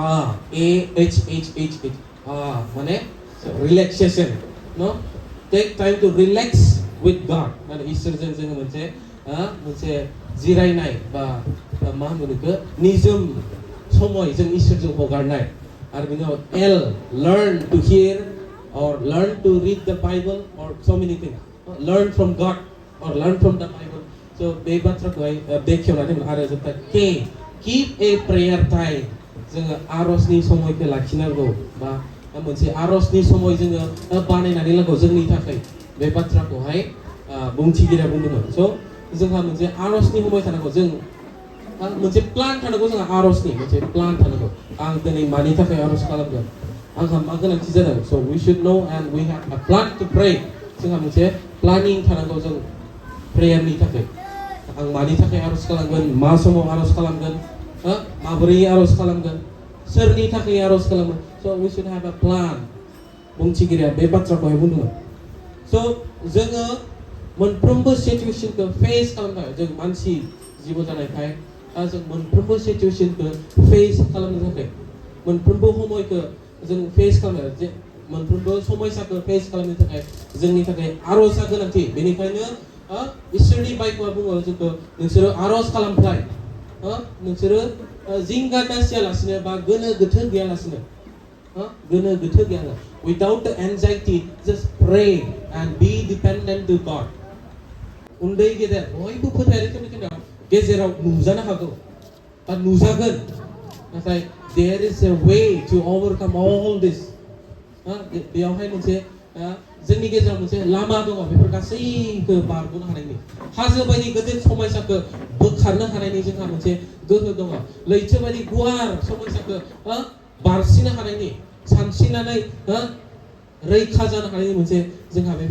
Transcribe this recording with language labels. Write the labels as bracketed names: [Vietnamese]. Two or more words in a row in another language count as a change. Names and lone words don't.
[Bodo] AHHHH माने रिलेक्सेसन नो [English] take time to relax with God [Bodo] माने इसोरजों जोङो मोनसे जिरायनाय बा मा होनो बेखौ निजोम समय जों इसोरजों हगारनाय आरो बिनि उनाव [English] L learn to hear or learn to read the Bible or so many things learn from God or learn from the Bible so [Bodo] बे बाथ्राखौहाय बेखेवनानै आरो जोबथा [English] K keep a prayer time [Bodo] जोङो आर'जनि समायखौ लाखिनांगौ बा मोनसे आर'जनि समय जोङो बानायनानै लांगौ जोंनि थाखाय बे बाथ्राखौहाय बुंथिगिरिया बुंदोंमोन स' जोंहा मोनसे आर'जनि समय थानांगौ जों मोनसे प्लान थानांगौ जोंहा आर'जनि मोनसे प्लान थानांगौ आं दिनै मानि थाखाय आर'ज खालामगोन आंहा मा गोनांथि जादों स' [English] we should know and we have a plan to pray [Bodo] जोंहा मोनसे प्लानिं थानांगौ जों प्रेयारनि थाखाय आं मानि थाखाय आर'ज खालामगोन मा समाव आर'ज खालामगोन माबोरै आर'ज खालामगोन सोरनि थाखाय आर'ज खालामगोन स' [English] we should have a plan [Bodo] बुंथिगिरिया बे बाथ्राखौहाय बुंदोंमोन स' जोङो मोनफ्रोमबो सिचुएसनखौ फेस खालामनो जों मानसि जिउ जानायखाय जों मोनफ्रोमबो सिचुएसनखौ फेस खालामनो थाखाय मोनफ्रोमबो समयखौ जों फेस खालामनो जे मोनफ्रोमबो समस्याखौ फेस खालामनो थाखाय जोंनि थाखाय आर'जआ गोनांथि बेनिखायनो इसोरनि बाइबेला बुङो जोंखौ नोंसोरो आर'ज खालामफ्लाय नोंसोरो जिंगा दासियालासिनो बा गोनो गोथो गैयालासिनो [English] without the anxiety just pray and be dependent to God [Bodo] उन्दै गेदेर बयबो फोथायनायफोरनि गेजेराव नुजानो हागौ बा नुजागोन नाथाय [English] there is a way to overcome all [Bodo] this बेयावहाय मोनसे जोंनि गेजेराव मोनसे लामा दङ बेफोर गासैखौ बारग'नो हानायनि हाजो बायदि गिदिर समस्याखौ खारनो हानायनि जोंहा मोनसे गोहो दङ लैथो बायदि गुवार समयसाखौ बारसिनो हानायनि सानस्रिनानै रैखा जानो हानायनि मोनसे जोंहा बेबायदि